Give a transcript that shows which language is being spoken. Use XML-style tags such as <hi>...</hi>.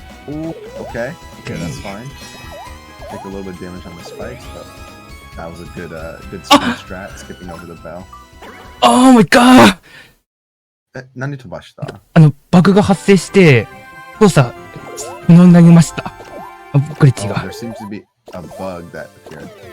<en>Ooh, okay, that's fine. Take a little bit of damage on the spikes, but that was a good speed strat, skipping over the bell. Oh my god!</en> <ja>何飛ばした？バグが発生して、操作不能になりました。グリッチ Oh, が。</ja> <en>there seems to be a bug that appeared.</en>